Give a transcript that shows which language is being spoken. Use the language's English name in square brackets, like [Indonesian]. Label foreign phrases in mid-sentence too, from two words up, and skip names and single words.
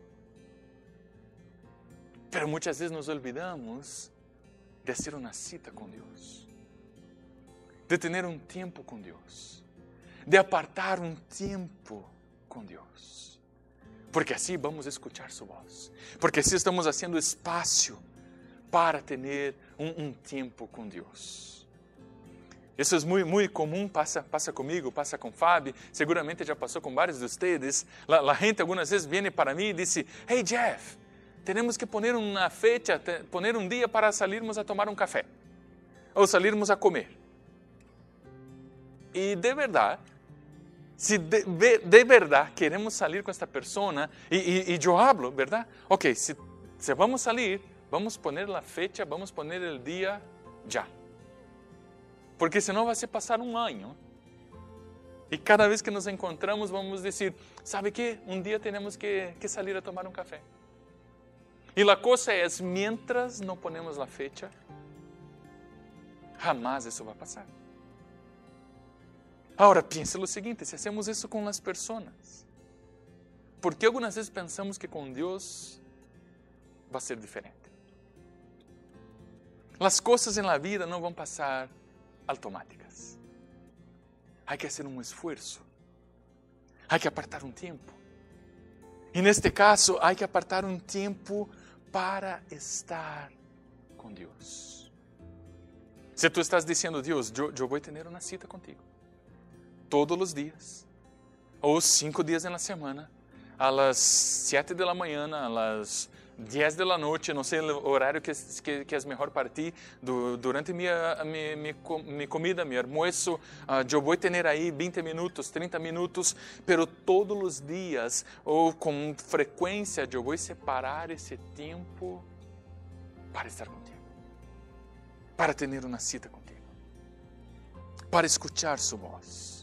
[Spanish] Pero muchas veces nos olvidamos de hacer una cita con Dios, de tener un tiempo con Dios, de apartar un tiempo con Dios. Porque así vamos a escuchar su voz, porque así estamos haciendo espacio para tener un tiempo con Dios. [Portuguese] Isso é muito comum, passa comigo, passa com Fábio, seguramente já passou com vários de vocês. A gente algumas vezes vem para mim e diz, hey Jeff, temos que poner uma fecha, poner um dia para salirmos a tomar um café, ou salirmos a comer. E de verdade, se de verdade queremos salir com esta pessoa, e eu hablo, verdade? Ok, se vamos salir, vamos poner a fecha, vamos poner o dia já. Porque senão vai se passar um ano. E cada vez que nos encontramos vamos dizer, sabe que um dia temos que salir a tomar um café. E a coisa é, mientras não ponemos a fecha, jamás isso vai passar. Agora, pense o seguinte, se hacemos isso com as pessoas, por que algumas vezes pensamos que com Deus vai ser diferente? As coisas na vida não vão passar automáticas. [Spanish] Hay que hacer un esfuerzo. Hay que apartar un tiempo. Y en este caso, hay que apartar un tiempo para estar con Dios. Si tú estás diciendo, Dios, yo voy a tener una cita contigo. Todos los días. O 5 días en la semana. A las 7 de la mañana, a las 10 de la noche, [Portuguese] não sei o horário que é melhor para ti, durante minha comida, meu almoço, eu vou ter aí 20 minutos, 30 minutos, pero todos os dias, ou com frequência, eu vou separar esse tempo para estar contigo, para ter uma cita contigo, para escuchar sua voz.